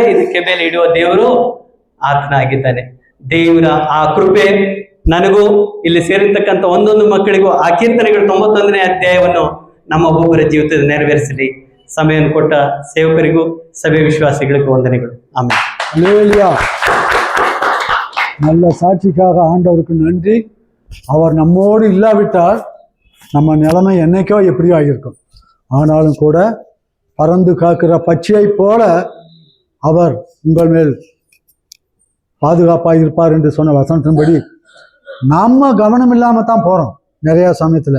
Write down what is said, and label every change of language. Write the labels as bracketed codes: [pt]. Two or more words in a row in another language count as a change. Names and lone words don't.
[kn] ಇದಕ್ಕೆ ಮೇಲೆ ಇಡುವ ದೇವರು ಆತನಾಗಿದ್ದಾನೆ. ದೇವರ ಆ ಕೃಪೆ ನನಗೂ ಇಲ್ಲಿ ಸೇರಿರ್ತಕ್ಕಂಥ ಒಂದೊಂದು ಮಕ್ಕಳಿಗೂ ಆ ಕೀರ್ತನೆಗಳು 91ನೇ ಅಧ್ಯಾಯವನ್ನು ನಮ್ಮ ಒಬ್ಬೊಬ್ಬರ ಜೀವಿತದಲ್ಲಿ ನೆರವೇರಿಸಲಿ. ಸಮಯವನ್ನು ಕೊಟ್ಟ ಸೇವಕರಿಗೂ ಸಭೆ ವಿಶ್ವಾಸಿಗಳಿಗೂ ವಂದನೆಗಳು. ಆಮೇಲೆ [ta] அல்லேலூயா. நல்ல சாட்சிக்காக ஆண்டவருக்கு நன்றி. அவர் நம்மோடு இல்லாவிட்டால் நம்ம நிலைமை என்னைக்கோ எப்படியோ ஆகியிருக்கும். ஆனாலும் கூட பறந்து காக்கிற பட்சியை போல அவர் உங்கள் மேல் பாதுகாப்பாக இருப்பார் என்று சொன்ன வசனத்தின்படி நம்ம கவனம் இல்லாமல் தான் போகிறோம் நிறையா சமயத்தில்.